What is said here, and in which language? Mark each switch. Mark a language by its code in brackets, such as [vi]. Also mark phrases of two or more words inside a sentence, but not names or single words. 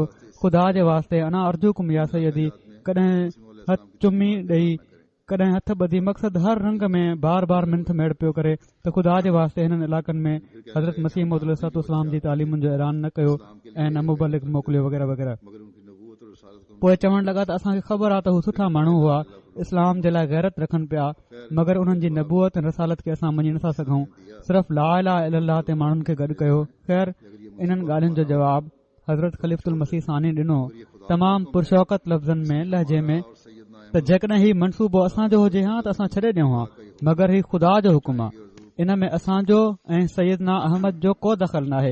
[sd] ख़ुदा जे वास्ते [ar] أنا أرجوكم يا سيدي, [sd] कॾहिं हथ चुमी ॾेई, कॾहिं हथ ॿधी, मक़सद हर रंग में बार बार मिंथ मेड़ पियो करे त ख़ुदा जे वास्ते हिननि इलाक़नि में हज़रत मसीह मौद अलैहिस्सलाम जी तालीमुनि जो ऐलान न कयो ऐं न मुबलिग मोकिलियो वग़ैरह वग़ैरह। पोइ चवण लॻा त असांखे ख़बर आहे त हू सुठा माण्हू हुआ, इस्लाम जे लाइ गैरत रखनि पिया, मगर उन्हनि जी नबूअत ऐं रसालत खे असां मञी नथा सघूं, सिर्फ़ [ar] لا إله إلا الله [sd] ते माण्हुनि खे गॾु कयो। ख़ैर इन्हनि ॻाल्हियुनि जो जवाब हज़रत ख़लीफ़तुल मसीह सानी ॾिनो तमामु पुरशौक़त लफ़्ज़नि में, लहजे में, त जेकॾहिं हीउ मनसूबो असांजो हुजे हा त असां छॾे ॾियूं हा, मगर हीउ ख़ुदा जो हुकुम आहे। इन में असांजो ऐं सैयदना अहमद जो को दख़ल नाहे।